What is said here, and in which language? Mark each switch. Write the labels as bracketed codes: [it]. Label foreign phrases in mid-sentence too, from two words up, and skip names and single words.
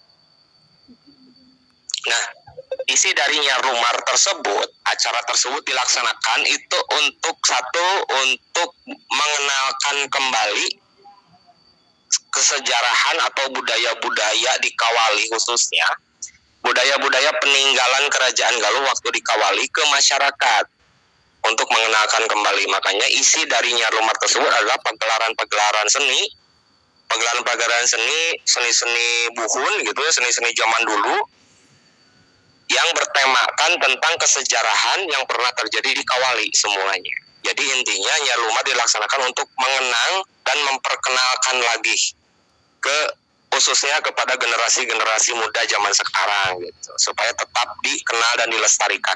[id] Nah, isi dari Nyiar Lumar tersebut, acara tersebut dilaksanakan itu untuk mengenalkan kembali kesejarahan atau budaya-budaya di Kawali, khususnya budaya-budaya peninggalan Kerajaan Galuh waktu di Kawali ke masyarakat untuk mengenalkan kembali. Makanya isi dari Nyiar Lumar tersebut adalah pagelaran-pagelaran seni, seni-seni buhun gitu ya, seni-seni zaman dulu yang bertemakan tentang kesejarahan yang pernah terjadi di Kawali semuanya. Jadi intinya Nyiar Lumar dilaksanakan untuk mengenang dan memperkenalkan lagi khususnya kepada generasi-generasi muda zaman sekarang gitu, supaya tetap dikenal dan dilestarikan.